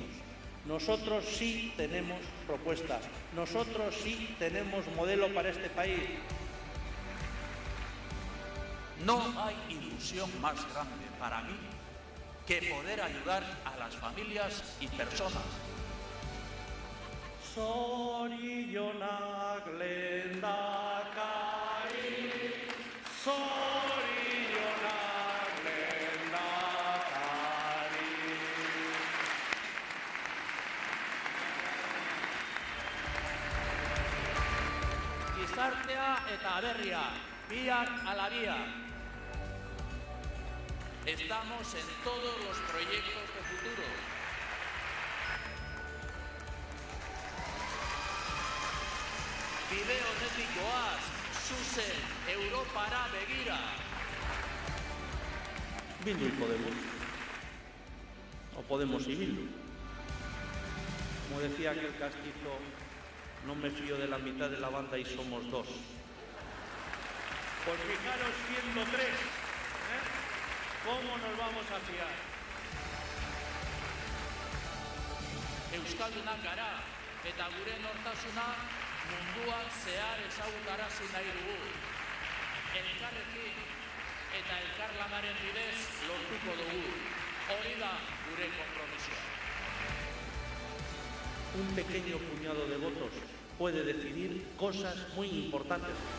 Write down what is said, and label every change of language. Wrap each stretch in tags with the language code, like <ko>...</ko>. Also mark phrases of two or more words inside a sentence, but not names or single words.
<es>Nosotros sí tenemos propuestas, nosotros sí tenemos modelo para este país. No hay ilusión más grande para mí que poder ayudar a las familias y personas.</es> <eu>Zorionak lehendakari, zorionak lehendakari. Gizartea eta aberria, biak ala biak.</eu> <es>Estamos en todos los proyectos de futuro.</es> <eu>Bide honetik goaz, zuzen, Europara begira.</eu> <es>Bildu y Podemos. O Podemos y Bildu. Como decía aquel castizo, no me fío de la mitad de la banda y somos dos. Pues fijaros siendo tres, ¿cómo nos vamos a fiar?</es> <eu>Euskaldunak gara, eta gure nortasuna munduan zehar ezagutarazi nahi dugu. Elkarrekin eta elkarlanaren bidez lortuko dugu. Hori da gure konpromisoa.</eu> <es>Un pequeño puñado de votos puede decidir cosas muy importantes.</es>